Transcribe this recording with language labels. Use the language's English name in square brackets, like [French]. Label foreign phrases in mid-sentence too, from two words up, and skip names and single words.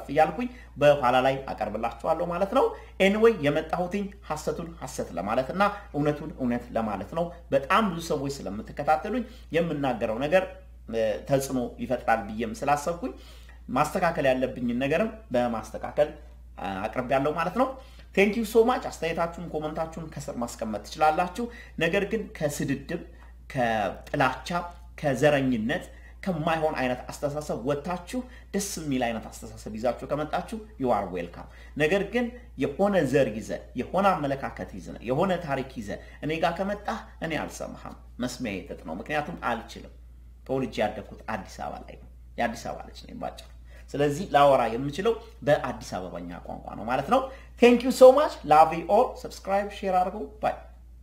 [Amharic] ይያልኩኝ በኋላ ላይ አቀርብላችኋለሁ ማለት ነው ኤኒዌይ የመጣሁትኝ ሐሰቱን ሐሰት ለማለትና እውነቱን እውነት ለማለት ነው በጣም ብዙ ሰዎች ስለምትከታተሉኝ የምናገረው ነገር ተጽኖ ይፈጥራል ብዬም ስላሰብኩኝ ማስተካከል ያለብኝ ነገርም በማስተካከል አቀርባለሁ ማለት ነው [English] Thank you so much [Amharic] አስተያየታችሁን ኮሜንታችሁን ከስር ማስቀመጥ ትችላላችሁ ነገር ግን ከስድድብ ከጥላቻ ከዘረኝነት ከማይሆን አይነት አስተሳሰብ ወጣችሁ ደስ የሚል አይነት አስተሳሰብ ይዛችሁ ከመጣችሁ [English] you are welcome [Amharic] ነገር ግን የሆነ ዘር ይዘ የሆነ አመለካከት ይዘ የሆነ ታሪክ ይዘ እኔ ጋር ከመጣህ እኔ አልሰማህም መስሚያ ይተጥ ነው ምክንያቱም አልችልም ተወልጄ ያደኩት አዲስ አበባ ላይ ነው የአዲስ አበባ ልጅ ነኝ ባጭሩ ስለዚህ ላወራ የምችለው በአዲስ አበባኛ ቋንቋ ነው ማለት ነው [English] thank you so much love you all subscribe share [Amharic] አድርጉ bye